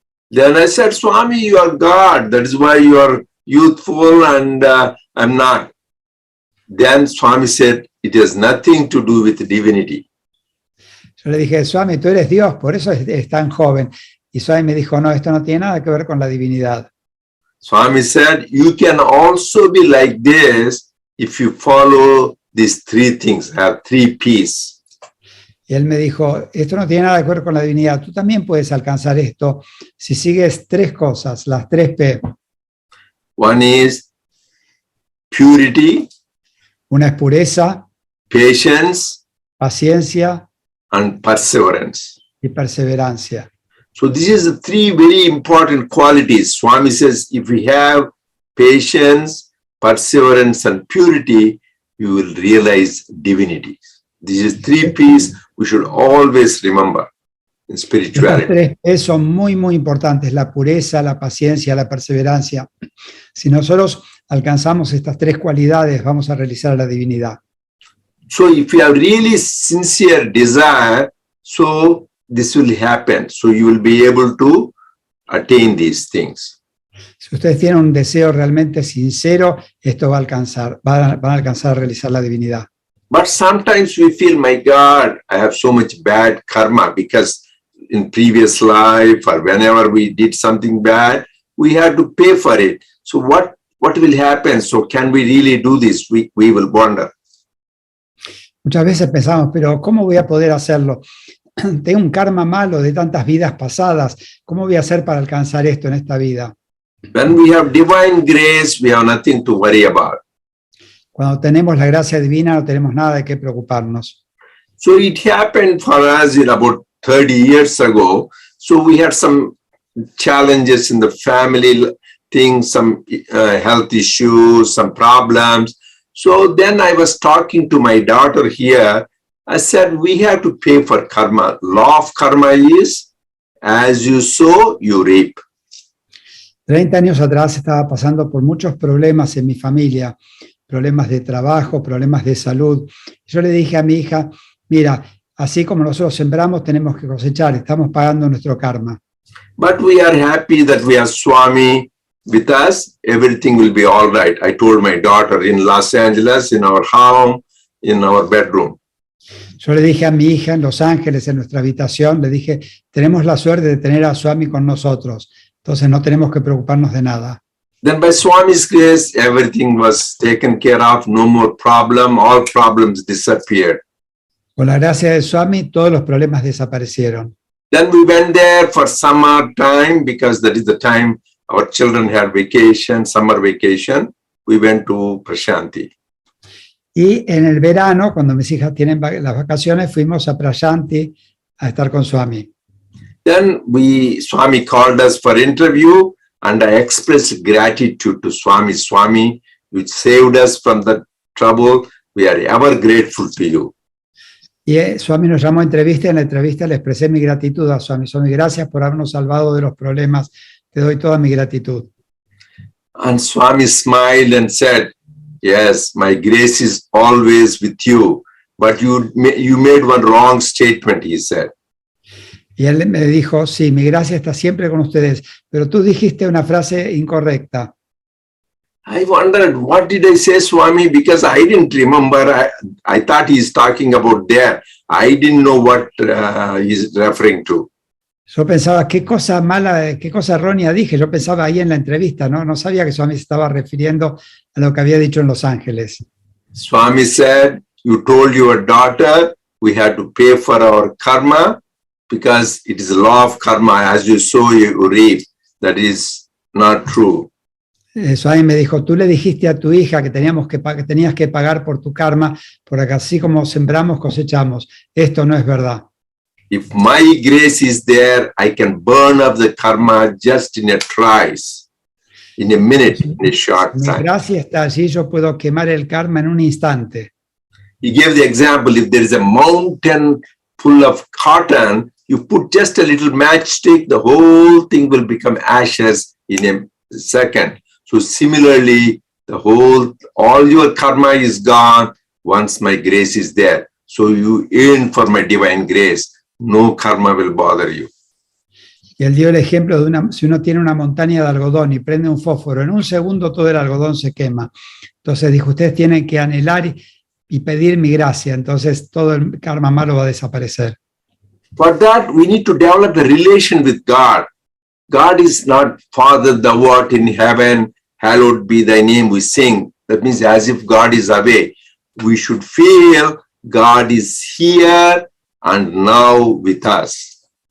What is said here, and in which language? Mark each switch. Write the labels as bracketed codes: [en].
[en] Then I said, Swami, you are God. That is why you are youthful and I'm not. Then Swami said, it has nothing to do with divinity. [es] Yo le dije, Swami, tú eres Dios, por eso es tan joven. Y Swami me dijo, no, esto no tiene nada que ver con la divinidad. [en] Swami said, you can also be like this if you follow these three things, have three P's. [es] Y él me dijo, esto no tiene nada que ver con la divinidad. Tú también puedes alcanzar esto si sigues tres cosas, las tres P. [en] One is purity, [es] Una es pureza, [en] patience, [es] paciencia [en] and perseverance. [es] y perseverancia. [en] So this is the three very important qualities. Swami says, if we have patience, perseverance, and purity, you will realize divinity. These is three P's we should always remember in [es] Estas [en] spirituality. [es] tres P son muy, muy importantes, la pureza, la paciencia, la perseverancia. Si nosotros alcanzamos estas tres cualidades, vamos a realizar la divinidad. [en] So if you have really sincere desire, so this will happen. So you will be able to attain these things. [es] Si ustedes tienen un deseo realmente sincero, esto va a alcanzar, van a alcanzar a realizar la divinidad. [en] But sometimes we feel, my God, I have so much bad karma because in previous life or whenever we did something bad, we had to pay for it. So what will happen? So can we really do this? We will wonder. [es] Muchas veces pensamos, pero ¿cómo voy a poder hacerlo? Tengo un karma malo de tantas vidas pasadas. ¿Cómo voy a hacer para alcanzar esto en esta vida? [en] When we have divine grace, we have nothing to worry about. [es] Cuando tenemos la gracia divina, no tenemos nada de qué preocuparnos. [en] So it happened for us in about 30 years ago. So we had some challenges in the family things, some health issues, some problems. So then I was talking to my daughter here. I said, we have to pay for karma. Law of karma is, as you sow, you reap. [es] 30 años atrás estaba pasando por muchos problemas en mi familia, problemas de trabajo, problemas de salud. Yo le dije a mi hija, mira, así como nosotros sembramos, tenemos que cosechar, estamos pagando nuestro karma. [en] But we are happy that we have Swami with us. Everything will be all right. I told my daughter in Los Angeles, in our home, in our bedroom. [es] Yo le dije a mi hija en Los Ángeles, en nuestra habitación, le dije, tenemos la suerte de tener a Swami con nosotros, entonces no tenemos que preocuparnos de nada. [en] Then by Swami's grace, everything was taken care of, no more problem, all problems disappeared. [es] Con la gracia de Swami, todos los problemas desaparecieron. [en] Then we went there for summer time because that is the time our children had vacation, summer vacation. We went to Prashanti. [es] Y en el verano, cuando mis hijas tienen las vacaciones, fuimos a Prashanti a estar con Swami. [en] Then Swami called us for interview and I expressed gratitude to Swami. Swami, you saved us from the trouble. We are ever grateful to you. [es] Y Swami nos llamó a entrevista y en la entrevista le expresé mi gratitud a Swami. Swami, gracias por habernos salvado de los problemas. Te doy toda mi gratitud. [en] And Swami smiled and said, yes, my grace is always with you. but you made one wrong statement, he said. [es] Y él me dijo, sí, mi gracia está siempre con ustedes, pero tú dijiste una frase incorrecta. [en] I wondered, what did I say, Swami? Because I didn't remember. I thought he's talking about there. I didn't know what he's referring to. [es] Yo pensaba, qué cosa mala, qué cosa errónea dije. Yo pensaba ahí en la entrevista, ¿no? No sabía que Swami se estaba refiriendo a lo que había dicho en Los Ángeles. [en] Swami said, you told your daughter we had to pay for our karma because it is the law of karma. As you sow, you reap. That is not true. [es] Swami me dijo, tú le dijiste a tu hija que tenías que pagar por tu karma, porque así como sembramos, cosechamos. Esto no es verdad. [en] If my grace is there, I can burn up the karma just in a trice, in a minute, in a short [es] Mi [en] time. [es] gracia está allí, yo puedo quemar el karma en un instante. [en] He gave the example, if there is a mountain full of cotton, you put just a little matchstick, the whole thing will become ashes in a second. So similarly, all your karma is gone once my grace is there. So you yearn for my divine grace. No karma will bother you. [es] Y él dio el ejemplo de si uno tiene una montaña de algodón y prende un fósforo, en un segundo todo el algodón se quema. Entonces dijo, ustedes tienen que anhelar y pedir mi gracia, entonces todo el karma malo va a desaparecer. [en] For that, we need to develop a relation with God. God is not Father, thou art in heaven, hallowed be thy name, we sing. That means as if God is away. We should feel God is here and now with us.